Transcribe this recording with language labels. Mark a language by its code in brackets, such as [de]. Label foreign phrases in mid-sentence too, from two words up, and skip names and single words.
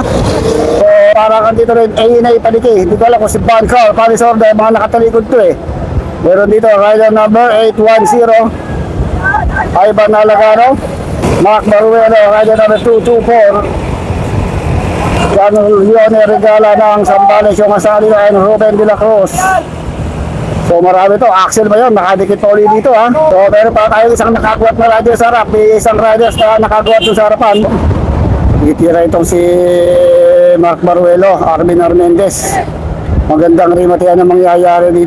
[tl] So parang dito rin ANA Paliki. Hindi ko alam kung si Bancar, Paris Order, mga nakatalikod to eh. Meron dito [en] rider number [tl] 810, Ivan Alagano, Mark Baruelo, [en] rider number [tl] 224, John Leone Regala ng Zambales, yung asali na Ruben de la Cruz. So marami to. Axel ba yun? Nakadikit pa ulit dito ha. So meron pa tayo isang nakagwat na rider sa harap. May isang rider na nakagwat doon sa harapan. Itira itong si Mark Baruelo, Arvin Armendez. Magandang rimatian ang mangyayari dito.